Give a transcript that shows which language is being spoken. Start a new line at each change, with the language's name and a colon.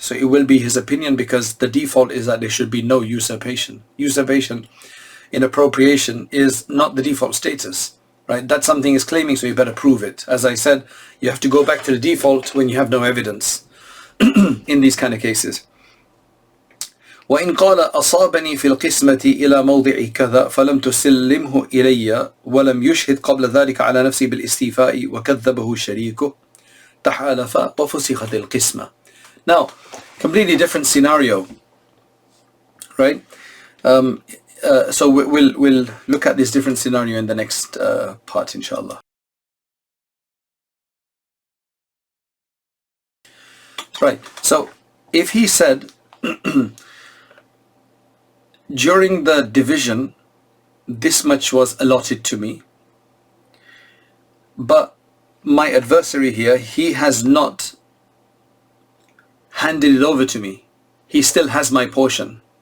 English: So it will be his opinion, because the default is that there should be no usurpation. Usurpation, inappropriation, is not the default status, right? That something is claiming, so you better prove it. As I said, you have to go back to the default when you have no evidence in these kind of cases.
Arabic: وإن قال أصابني في القسمة إلى موضع كذا فلم تسلمه إلي ولم يشهد قبل ذلك على نفسي بالاستيفاء وكذبه شريكه تحالف وفسخت القسمة.
English: Now, completely different scenario, right? So we'll look at this different scenario in the next part, inshallah. Right. So if he said during the division this much was allotted to me, but my adversary here, he has not handed it over to me, he still has my portion.